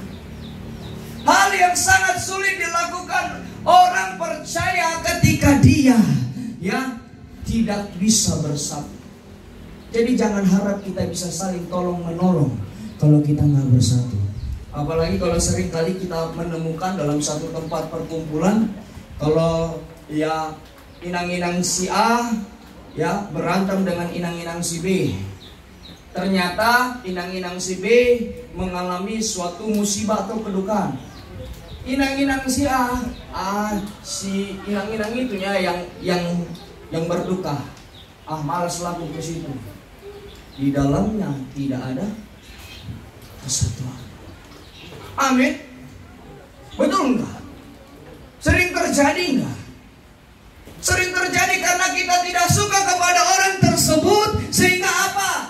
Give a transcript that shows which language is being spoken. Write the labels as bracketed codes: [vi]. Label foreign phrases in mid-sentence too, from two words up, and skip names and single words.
[id] Hal yang sangat sulit dilakukan orang percaya ketika dia, ya, tidak bisa bersatu. Jadi jangan harap kita bisa saling tolong menolong kalau kita nggak bersatu. Apalagi kalau sering kali kita menemukan dalam satu tempat perkumpulan, kalau ya inang-inang si A, ya, berantem dengan inang-inang si B. Ternyata inang-inang si B mengalami suatu musibah atau kedukaan. Inang-inang si A, si inang-inang itunya yang berduka. Malas laku ke situ. Di dalamnya tidak ada kesatuan. Amin. Betul enggak? Sering terjadi enggak? Sering terjadi karena kita tidak suka kepada orang tersebut, sehingga apa?